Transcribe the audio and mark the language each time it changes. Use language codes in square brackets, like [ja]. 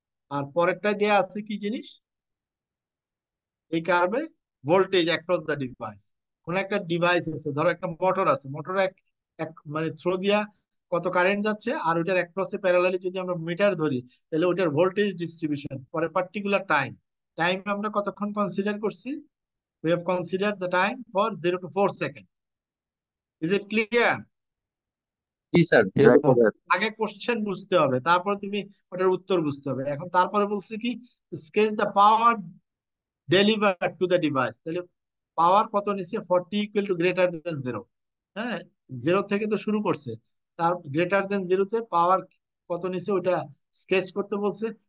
[bn] আর পরেরটা দেওয়া আছে কি জিনিস, এই কার্ভে [en] Voltage across the device. [bn] কোন একটা ডিভাইস আছে, ধরো একটা মোটর আছে, মোটর মানে থ্রো দিয়া কত কারেন্ট যাচ্ছে, আর ওইটার অ্যাক্রসে প্যারালালি যদি আমরা মিটার ধরি, তাহলে ওইটার ভোল্টেজ ডিস্ট্রিবিউশন পরে পার্টিকুলার টাইম। টাইম আমরা কতক্ষণ কনসিডার করছি, [en] we have considered the time for 0 to 4 seconds. Is it clear? [bn] G sir. [en] Yes, [bn] দেখো, [en] sir. [bn] আগে কোশ্চেন বুঝতে হবে, তারপর তুমি ওটার উত্তর বুঝতে হবে। এখন তারপরে বলছে কি, [en] Sketch the power deliver to the device. [bn] তাহলে পাওয়ার কত নিচ্ছে, 40 ইকুয়াল টু গ্রেটার দেন 0। হ্যাঁ, 0 থেকে তো শুরু করছে, তার গ্রেটার দেন 0 তে পাওয়ার কত নিচ্ছে ওটা স্কেচ করতে বলছে।